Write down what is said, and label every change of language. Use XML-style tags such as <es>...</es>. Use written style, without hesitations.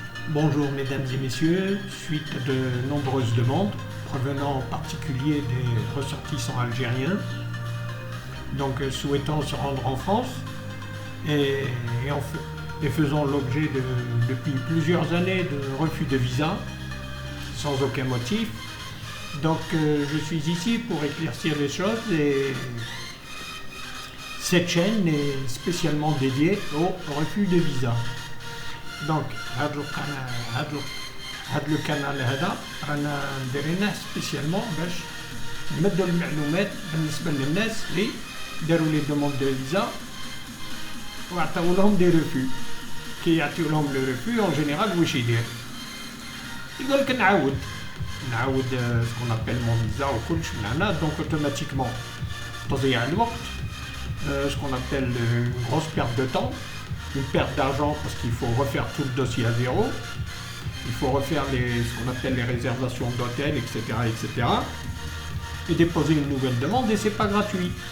<fr>Bonjour mesdames et messieurs, suite à de nombreuses demandes provenant en particulier des ressortissants algériens, donc souhaitant se rendre en France et, et faisant l'objet depuis plusieurs années de refus de visa sans aucun motif. Donc je suis ici pour éclaircir les choses et cette chaîne est spécialement dédiée au refus de visa.</fr> <ar>Donc هذا القناة هذا رانا دايرينه سبيسيالمون باش نمدوا المعلومات بالنسبة للناس اللي داروا لي دوموند دو فيزا وعطاو لهم دي ريفو. كي يعطيو لهم لو ريفو اون جينيرال واش يقول لك نعاود سكون ابل مون فيزا وكلش من هنا. دونك اوتوماتيكمون تضيع الوقت، سكون ابل</ar> <fr>une grosse perte de temps, une perte d'argent parce qu'il faut refaire tout le dossier à zéro, il faut refaire ce qu'on appelle les réservations d'hôtel, etc., etc., et déposer une nouvelle demande et c'est pas gratuit.</fr>